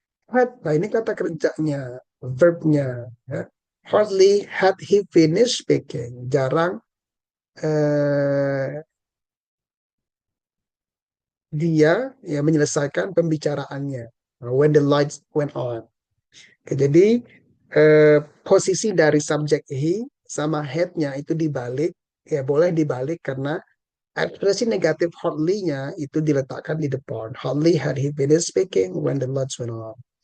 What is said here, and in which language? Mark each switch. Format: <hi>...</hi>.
<id>Nah, ini kata kerjanya, verbnya. Ya.</id> <en>Hardly had he finished speaking.</en> <id>Jarang eh, dia ya menyelesaikan pembicaraannya.</id> <en>When the lights went on.</en> <id>Oke, jadi posisi dari subjek he sama head-nya itu dibalik, ya boleh dibalik karena ekspresi negatif hardly-nya itu diletakkan di depan.</id> <en>Hardly had he finished speaking when the lights went on.</en>